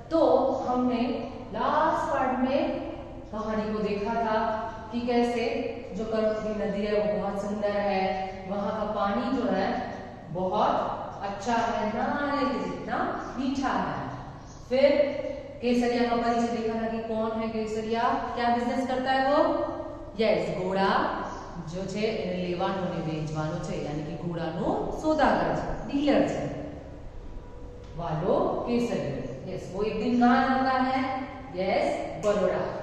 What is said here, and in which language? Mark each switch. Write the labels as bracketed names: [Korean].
[Hindi] तो हमने last part में कहानी को देखा था कि कैसे जो कर्मवती नदी है वो बहुत सुंदर है, वहां का पानी जो है बहुत अच्छा है, नहाने के जितना मीठा है। फिर केसरिया का परिचय देखा था कि कौन है केसरिया, क्या बिजनेस करता है वो। [Gujarati] यस, घोड़ा जो છે એને લેવાનો ને વેચવાનો છે, यानी कि ઘોડાનો સોદાગર છે, डीलर છે वालो केसरिया। [Hindi] यस, वो एक दिन कहाँ जाता है, यस बड़ौदा।